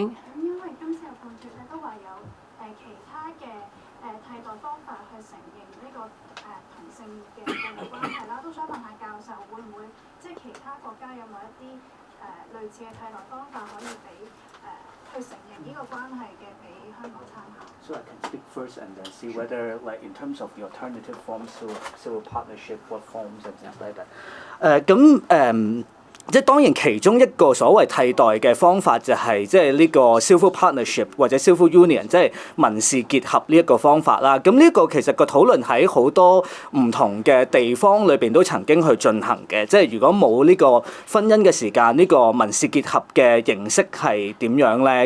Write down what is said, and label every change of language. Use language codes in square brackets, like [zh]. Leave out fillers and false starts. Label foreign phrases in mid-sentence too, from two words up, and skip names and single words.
[yue] 因為今次嘅判決咧都話有其他嘅替代方法去承認呢個同性嘅伴侶關係啦，都想問下教授會唔會即係其他國家有冇一啲類似嘅替代方法可以俾去承認呢個關係嘅俾香港參考。 [en] So I can speak first and then see whether, like, in terms of the alternative forms to civil partnership, what forms and things like that. [yue] 即係當然其中一個所謂替代嘅方法就係即係呢個 [en] civil partnership [yue] 或者 [en] civil union， [yue] 即係民事結合呢一個方法啦。咁呢個其實個討論喺好多唔同嘅地方裏邊都曾經去進行嘅。即係如果冇呢個婚姻嘅時間，呢個民事結合嘅形式係點樣咧？